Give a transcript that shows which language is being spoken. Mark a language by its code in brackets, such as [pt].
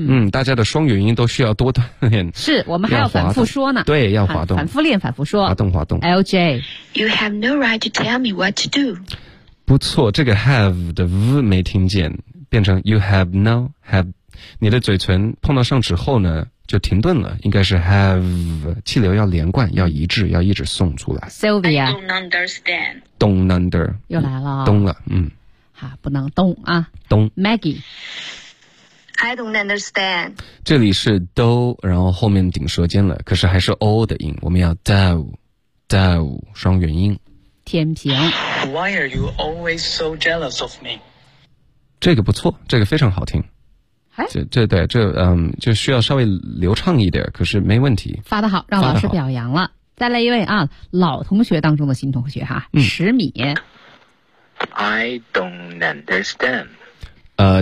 [zh] 大家的双元音都需要多锻炼。是，我们还要反复说呢。对，要滑动。反复练，反复说。滑动。 LJ [en] You have no right to tell me what to do。 [zh] 不错，这个 have 的 v 没听见，变成 [en] you have no have， [zh] 你的嘴唇碰到上齿后呢就停顿了，应该是 have， 气流要连贯，要一致，要一直送出来。 Sylvia [en] I don't understand。 Don't under [zh] 又来了。懂了。不能动啊。懂。 Maggie [en] I don't understand。 [zh] 这里是 do， 然后后面顶舌尖了，可是还是 o 的音，我们要 do d Dao 双元音，天平。 [en] Why are you always so jealous of me？ [zh] 这个不错，这个非常好听。哎，这对这就需要稍微流畅一点，可是没问题。发的好，让老师表扬了。再来一位啊，老同学当中的新同学哈、啊，十米。 [en] I don't understand。